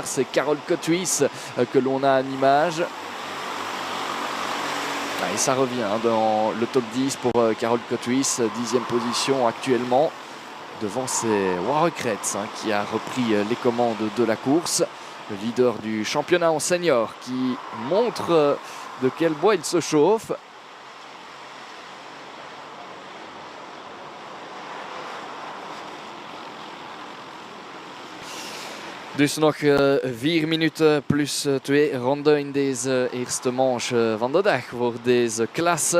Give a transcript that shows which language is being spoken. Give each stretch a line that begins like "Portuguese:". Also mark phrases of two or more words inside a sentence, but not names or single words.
French: C'est Carol Kotwiss que l'on a en image. Et ça revient dans le top 10 pour Carol Kotwiss, 10e position actuellement. Devant c'est Warekretz qui a repris les commandes de la course. Le leader du championnat en senior qui montre de quel bois il se chauffe.
Dutch: Dus nog 4 minuten plus 2 ronden in deze eerste manche van de dag voor deze klasse.